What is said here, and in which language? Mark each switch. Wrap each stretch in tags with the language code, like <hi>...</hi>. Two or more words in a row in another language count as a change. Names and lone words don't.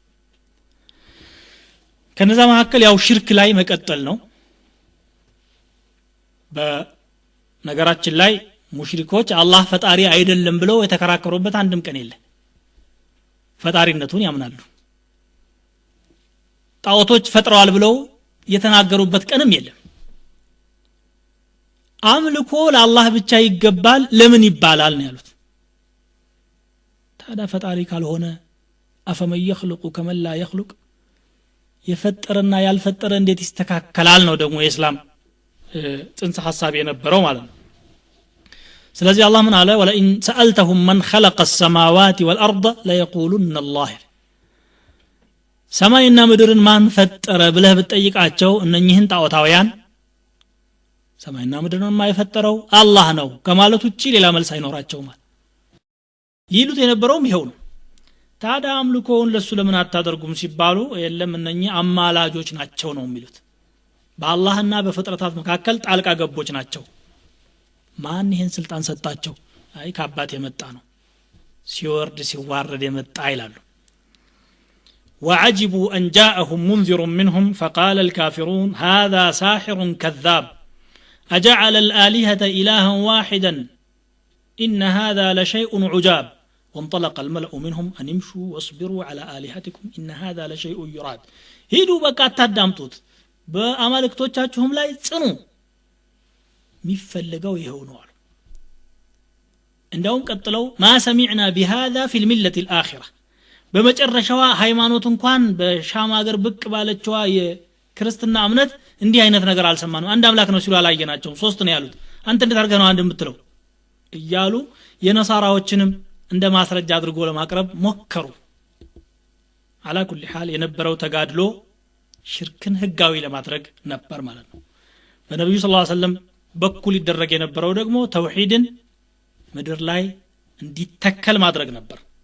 <am>ከነዛ መካከል ያው ሽርክ ላይ መቀጠል ነው በነገራችን ላይ ሙሽሪኮች አላህ ፈጣሪ አይደለም ብለው የተከራከሩበት አንድም ቀን የለ ፈጣሪነቱን ያምናሉ ጣዖቶች ፈጥረዋል ብለው የተናገሩበት ቀንም የለም አምልኮ ለአላህ ብቻ ይገባል ለምን ይባላል ነው ያሉት ታዲያ ፈጣሪ ካልሆነ</am> <ar>أفمن يخلق كمن لا يخلق</ar> <am>የፈጠረና ያልፈጠረ እንዴት ይስተካከላል ነው ደግሞ የእስላም ጽንሰ ሐሳብ የነበረው ማለት ነው ስለዚህ አላህ ምን አለ</am> <ar>ولئن سألتهم من خلق السماوات والأرض ليقولن الله</ar> <am>ሰማይና ምድርን ማን ፈጠረ ብለህ ብትጠይቃቸው እነኚህን ጣዖታውያን ሰማይና ምድርን የማይፈጠረው አላህ ነው ከማለት ውጪ ሌላ መልስ አይኖራቸውም ይሉት የነበረውም ይሄው ነው ታዲያ አምልኮውን ለሱ ለምን አታደርጉም ሲባሉ የለም እነኚህ አማላጆች ናቸው ነው የሚሉት በአላህና በፍጥረታት መካከል ጣልቃ ገቦች ናቸው ማን ይሄን ስልጣን ሰጣቸው አይ ከአባት የመጣ ነው ሲወርድ ሲዋረድ የመጣ ይላሉ</am> <ar>وعجبوا أن جاءهم منذر منهم فقال الكافرون هذا ساحر كذاب أجعل الآلهة إلها واحدا إن هذا لشيء عجاب وانطلق الملأ منهم أن يمشوا واصبروا على آلهتكم إن هذا لشيء يراد هيدو بقى تدامتوت</ar> <am>በአማልክቶቻችሁም ላይ ጽኑ ሚፈልገው ይሄው ነው አሉ እንደውም ቀጥለው</am> <ar>ما سمعنا بهذا في الملة الآخرة</ar> <am>በመጨረሻዋ ሃይማኖት እንኳን በሻም ሀገር ብቅ ባለችዋ የክርስትና እምነት እንዲህ አይነት ነገር አልሰማንም አንድ አምላክ ነው ሲሉ አላየናቸው ሶስት ነው ያሉት አንተ እንዴት አድርገህ ነው አንድ የምትለው እያሉ የነሳራዎችንም እንደ ማስረጃ አድርጎ ለማቅረብ ሞከሩ</am> <ar>على كل حال</ar> <am>የነበረው ተጋድሎ ሽርክን ህጋዊ ለማድረግ ነበር ማለት ነው በነብዩ</am> <ar>صلى الله عليه وسلم</ar> <am>በኩል ይደረግ የነበረው ደግሞ ተውሂድን ምድር ላይ እንዲተከል ማድረግ ነበር</am>